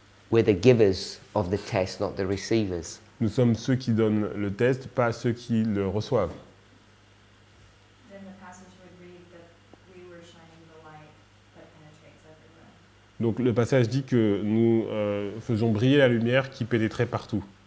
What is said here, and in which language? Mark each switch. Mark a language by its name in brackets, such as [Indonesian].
[English] we're the givers of the test, not the receivers. [French] nous sommes ceux qui donnent le test, pas ceux qui le reçoivent. [English] Then the passage would read that we were shining the light that penetrates everywhere. [French] Donc le passage dit que nous faisons briller la lumière qui pénétrait partout.